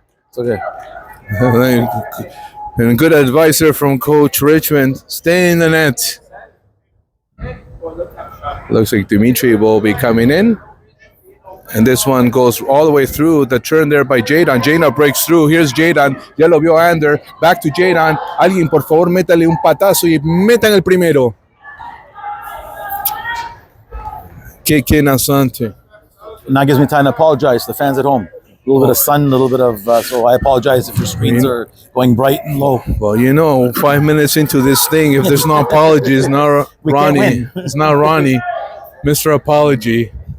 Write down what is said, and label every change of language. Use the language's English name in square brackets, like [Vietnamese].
[English] It's okay. And good advice there from Coach Richmond. Stay in the net. Looks like Dimitri will be coming in. And this one goes all the way through. The turn there by Jadon. Jadon breaks through. Here's Jadon. [Spanish] Ya lo vio Ander. [English] Back to Jadon. [Spanish] Alguien, por favor, métale un patazo y metan el primero. [English] Kick in Asante. Now gives me time to apologize to the fans at home. A little bit of sun, a little bit of... so I apologize if your screens are going bright and low. Well, 5 minutes into this thing, if there's no apology, it's not Ronnie. It's not Ronnie. Mr. Apology.